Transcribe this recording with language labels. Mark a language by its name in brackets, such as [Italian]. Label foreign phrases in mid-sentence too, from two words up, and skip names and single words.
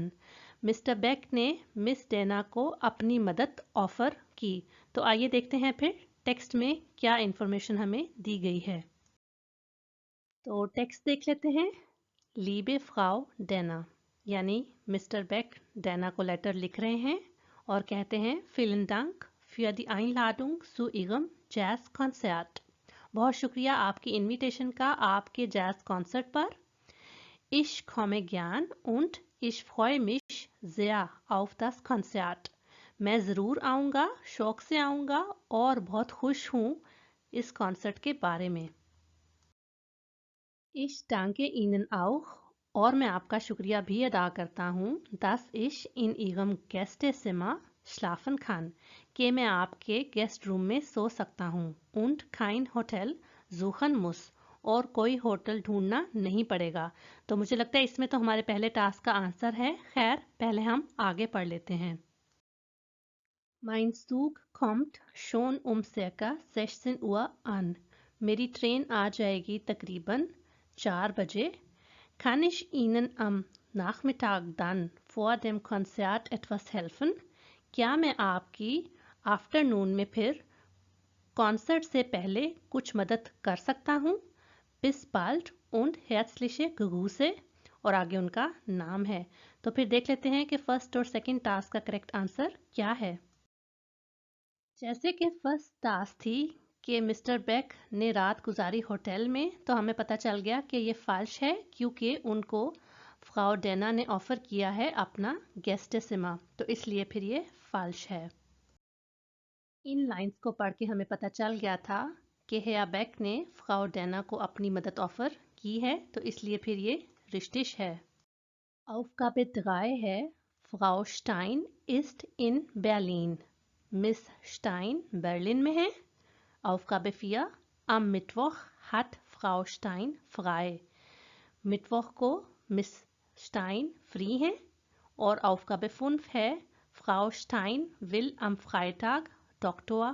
[Hindi] मिस्टर बेक ने मिस डेना को अपनी मदद ऑफर की। तो आइए देखते हैं फिर टेक्स्ट में क्या इंफॉर्मेशन हमें दी गई है। तो टेक्स्ट देख लेते हैं। [German] Liebe Frau [Hindi] डेना, यानी मिस्टर बेक डेना को लेटर लिख रहे हैं और कहते हैं [German] विelen Dank für die Einladung zu Ihrem Jazz Konzert। [Hindi] बहुत शुक्रिया आपकी इनविटेशन का आपके [English] jazz concert [Hindi] पर। [German] Ich komme gern und ich freue mich sehr auf das Konzert। [Hindi] मैं ज़रूर आऊँगा, शौक से आऊँगा और बहुत खुश हूँ इस कॉन्सर्ट के बारे में। [German] Ich danke Ihnen auch, [Hindi] और मैं आपका शुक्रिया भी अदा करता हूँ, [German] dass ich in Ihrem Gästezimmer schlafen kann, [Hindi] कि मैं आपके गेस्ट रूम में सो सकता हूँ। [German] Und kein Hotel suchen muss, [Hindi] और कोई होटल ढूंढना नहीं पड़ेगा। तो मुझे लगता है इसमें तो हमारे पहले टास्क का आंसर है। खैर, पहले हम आगे पढ़ लेते हैं। [German] Mein Zug kommt schon circa 16 Uhr an। [Hindi] मेरी ट्रेन आ जाएगी तकरीबन 4 बजे। [German] Kann ich Ihnen am Nachmittag dann vor dem Konzert etwas helfen? [Hindi] क्या मैं आपकी आफ्टरनून में फिर कॉन्सर्ट से पहले कुछ मदद कर सकता हूँ? [German] Bis bald und herzliche Grüße, [Hindi] और आगे उनका नाम है। तो फिर देख लेते हैं कि फर्स्ट और [English] second task [Hindi] का [English] correct answer [Hindi] क्या है। जैसे कि [English] first task [Hindi] थी कि मिस्टर बेक ने रात गुजारी होटल में, तो हमें पता चल गया कि ये फाल्श है क्योंकि उनको फ्राउ डेना ने ऑफर किया है अपना गेस्टेसिमा, तो इसलिए फिर ये फाल्श है। इन लाइंस को पढ़ के हमें पता चल गया था कि हेया बेक ने फ्राउ डेना को अपनी मदद ऑफर की है, तो इसलिए फिर ये रिश्तिश है। [German] Aufgabe 3 है फ्राउ स्टाइन ist in Berlin। [Hindi] मिस स्टाइन बर्लिन में है। [German] Aufgabe 4 am Mittwoch hat Frau Stein frei। [Hindi] मिटवॉक को मिस स्टाइन फ्री है। [German] और Aufgabe 5 है Frau Stein will am Freitag Dr.